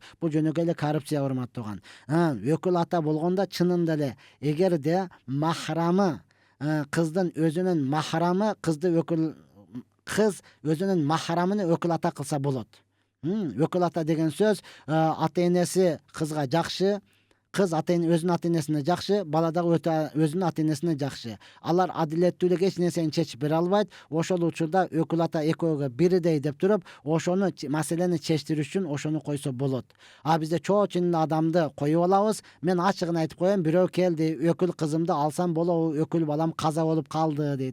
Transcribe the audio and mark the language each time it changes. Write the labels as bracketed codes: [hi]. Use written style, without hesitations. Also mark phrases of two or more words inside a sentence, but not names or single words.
[ky] Бул жөнөкөй эле коррупция, урматтуу тууган. Өкүл ата болгондо чынында эле эгерде махрамы, кыздын өзүнүн махрамы, кыз өзүнүн махрамын өкүл ата кылса болот. Өкүл ата деген сөз, ата энеси кызга жакшы, Кыз өзүнүн ata-энесине жакшы, бала дагы өзүнүн ата-энесине жакшы. Алар адилеттүүлүк эч нерсени чечип бере албайт. Ошол учурда өкүл ата экөөгө бирдей деп туруп, ошону маселени чечтирүү үчүн ошону койсо болот. А бизде чоочун адамды коюп алабыз. Мен ачыгын айтып коеюн, бирөө келди, өкүл кызымды алсам болобу, өкүл балам каза болуп калды дейт.